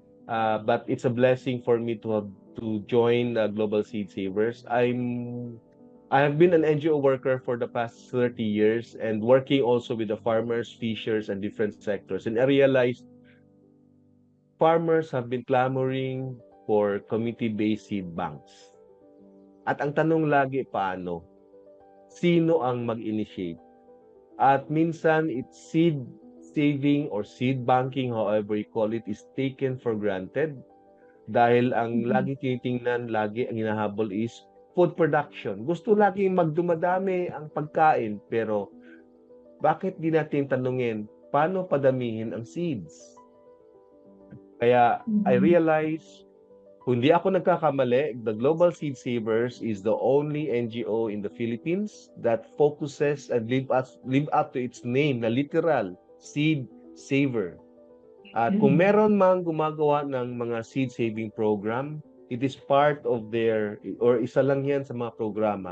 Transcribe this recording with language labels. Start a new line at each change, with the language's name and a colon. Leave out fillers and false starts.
English: But it's a blessing for me to join the Global Seed Savers. I have been an NGO worker for the past 30 years and working also with the farmers, fishers, and different sectors. And I realized farmers have been clamoring for community-based seed banks.
Filipino: At ang tanong lagi, paano? Sino ang mag-initiate?
English: At minsan, it's seed saving or seed banking, however you call it, is taken for granted.
Filipino: Dahil ang lagi tinitingnan, lagi ang hinahabol
English: is food production.
Filipino: Gusto laging magdumadami ang pagkain, pero bakit di natin tanungin, paano padamihin ang seeds?
English: Kaya I realize,
Filipino: kung di ako nagkakamali,
English: the Global Seed Savers is the only NGO in the Philippines that focuses and live up to its name
Filipino: na literal,
English: seed saver.
Filipino: At kung meron mang gumagawa ng mga seed saving program,
English: it is part of their,
Filipino: or isa lang yan sa mga programa.